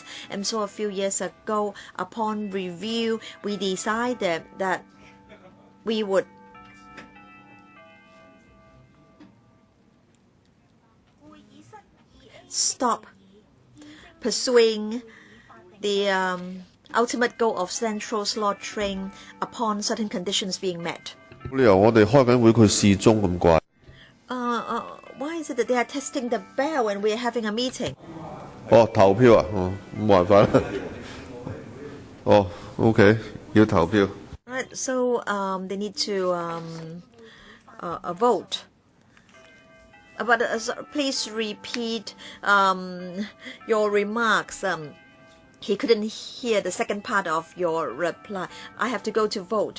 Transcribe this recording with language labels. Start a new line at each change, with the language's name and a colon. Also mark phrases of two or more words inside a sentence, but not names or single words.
English: And so a few years ago, upon review, we decided that we would stop pursuing the ultimate goal of central slaughtering upon certain conditions being met. Why is it that they are testing the bell when we are having a meeting?
Cantonese: 投票啊，冇辦法啦。OK， 要投票。
English: Right, so they need to vote. But please repeat your remarks. He couldn't hear the second part of your reply. I have to go to vote.